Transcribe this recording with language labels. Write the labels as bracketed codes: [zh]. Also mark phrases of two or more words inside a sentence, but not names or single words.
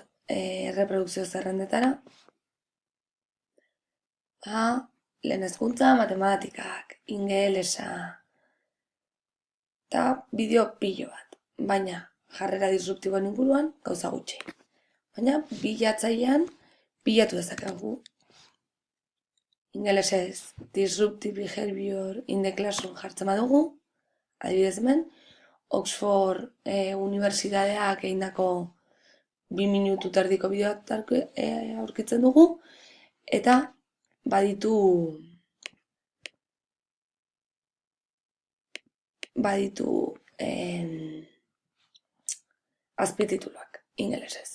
[eu] Reprodukzio zerrendetara. Lehen hezkuntza, matematikak, ingelesa, eta bideo pilo bat. Baina, jarrera disruptiboen inguruan, gauza gutxi. Baina, bilatzailean, bilatu dezakegu ingelesez disruptive [en] behavior in the classroom [eu] jartzen badugu, adibidez hemen, Oxford Unibertsitateak egindako 2 minutu terdiko bideoak aurkitzen dugu, eta baditu azpitituluak ingelesez.